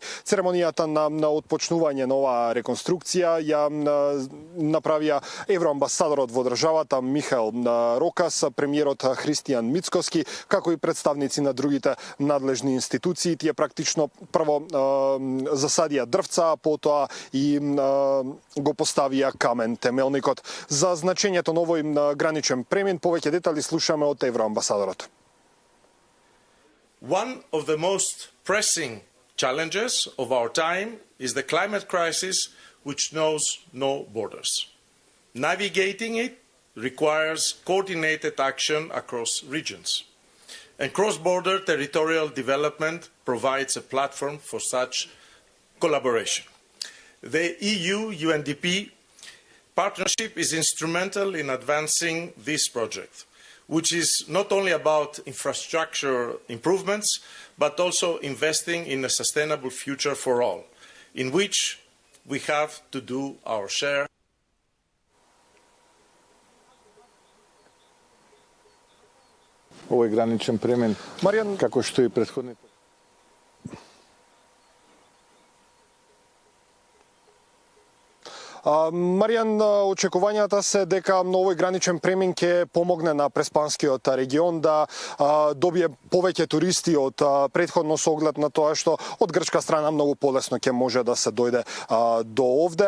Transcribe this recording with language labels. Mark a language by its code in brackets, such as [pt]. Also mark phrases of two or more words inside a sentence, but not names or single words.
[mk] Церемонијата на отпочнување на оваа реконструкција ја направија евроамбасадорот во државата Михаел Рокас, премиерот Христијан Мицкоски, како и представници на другите надлежни институции. Тие практично прво засадија дрвца, а потоа и го поставија камен темелникот. За значењето на овој граничен премин повеќе детали слушаме од евроамбасадорот. [en] One of the most pressing challenges of our time is the climate crisis, which knows no borders. Navigating it requires coordinated action across regions. And cross-border territorial development provides a platform for such collaboration. The EU-UNDP partnership is instrumental in advancing this project, which is not only about infrastructure improvements, but also investing in a sustainable future for all, in which we have to do our share. [mk] Овој граничен премин, Маријан, како што и претходните. Маријан, очекувањата се дека овој граничен премин ќе помогне на Преспанскиот регион да добие повеќе туристи од претходно со оглед на тоа што од грчка страна многу полесно ќе може да се дојде до овде.